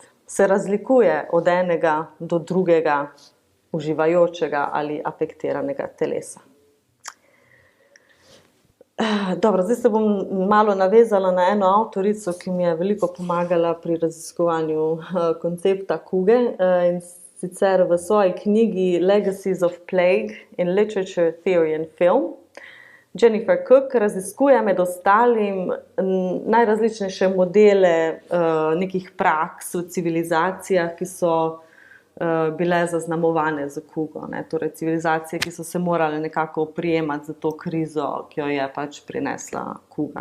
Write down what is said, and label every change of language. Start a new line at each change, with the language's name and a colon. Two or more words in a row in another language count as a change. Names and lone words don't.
Slovenian: Se razlikuje od enega do drugega uživajočega ali afektiranega telesa. Dobro, zdaj se bom malo navezala na eno avtorico, ki mi je veliko pomagala pri raziskovanju koncepta kuge, in sicer v svoji knjigi Legacies of Plague in Literature, Theory and Film. Jennifer Cook raziskuje med ostalim najrazličnejše modele nekih praks v civilizacijah, ki so bile zaznamovane z kugo. Torej, civilizacije, ki so se morale nekako oprijemati za to krizo, ki jo je pač prinesla kuga.